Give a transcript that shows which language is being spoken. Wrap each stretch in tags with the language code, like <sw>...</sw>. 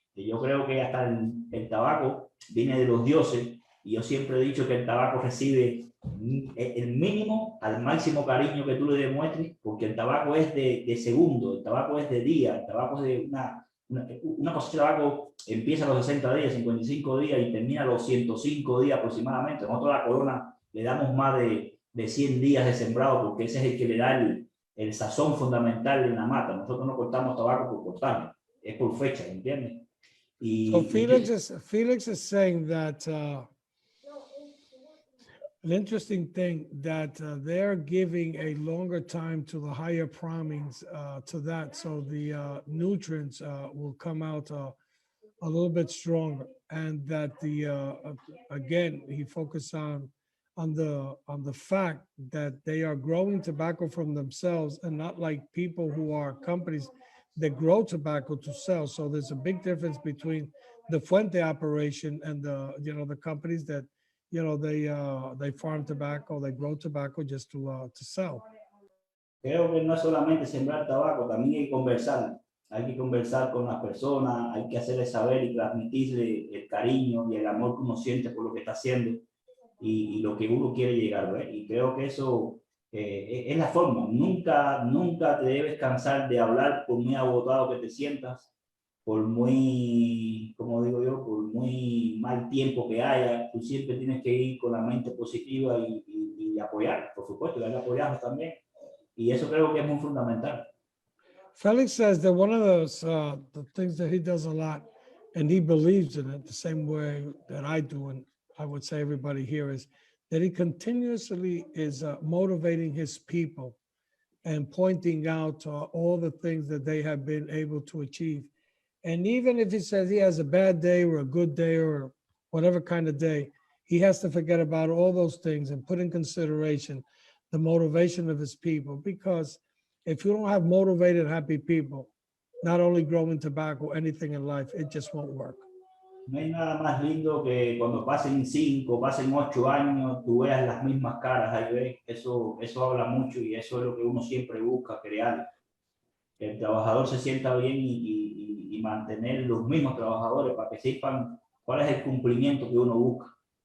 <es>Yo creo que hasta el tabaco viene de los dioses, y yo siempre he dicho que el tabaco recibe el mínimo al máximo cariño que tú le demuestres, porque el tabaco es de segundo, el tabaco es de día, el tabaco es de una cosecha de tabaco empieza a los 60 días, 55 días y termina a los 105 días aproximadamente. Nosotros a la corona le damos más de 100 días de sembrado, porque ese es el que le da el sazón fundamental en la mata. Nosotros no cortamos tabaco por cortarlo, es por fecha, ¿entiendes?</es> <en>So Felix is saying that an interesting thing that they're giving a longer time to the higher primings to that, so the nutrients will come out a little bit stronger, and that again he focused on the fact that they are growing tobacco from themselves and not like people who are companies that grow tobacco to sell. So there's a big difference between the Fuente operation and the companies that they farm tobacco, they grow tobacco just to sell.</en> <es>Creo que no es solamente sembrar tabaco, también hay que conversar. Hay que conversar con las personas, hay que hacerles saber y transmitirle el cariño y el amor que uno siente por lo que está haciendo y lo que uno quiere llegar, ¿ves? Y creo que eso es la forma. Nunca te debes cansar de hablar, por muy agotado que te sientas, por muy, como digo yo, por muy mal tiempo que haya. Tú siempre tienes que ir con la mente positiva y apoyar, por supuesto, y hay que apoyarnos también. Y eso creo que es muy fundamental.</es> <en>Felix says that one of those the things that he does a lot, and he believes in it the same way that I do, and I would say everybody here, is that he continuously is motivating his people and pointing out all the things that they have been able to achieve. And even if he says he has a bad day or a good day or whatever kind of day, he has to forget about all those things and put in consideration the motivation of his people. Because if you don't have motivated, happy people, not only growing tobacco, anything in life, it just won't work.</en> <es>No hay nada más lindo que cuando pasen 5, pasen 8 años, tú veas las mismas caras ahí, ¿ves? Eso habla mucho y eso es lo que uno siempre busca crear. Que el trabajador se sienta bien y mantener los mismos trabajadores para que sepan cuál es el cumplimiento que uno busca.</es>